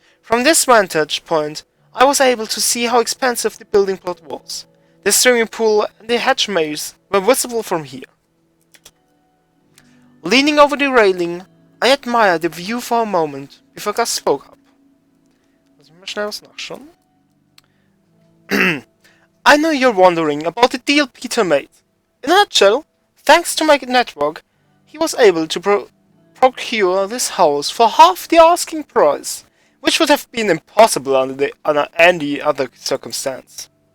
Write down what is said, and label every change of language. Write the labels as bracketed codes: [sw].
[en] From this vantage point, I was able to see how expensive the building plot was. The swimming pool and the hedge maze were visible from here. Leaning over the railing, I admired the view for a moment before Gus spoke up. [de] Lass mich mal schnell was nachschauen. [en] I know you're wondering about the deal Peter made. In a nutshell, thanks to my network, he was able to procure this house for half the asking price, which would have been impossible under any other circumstance.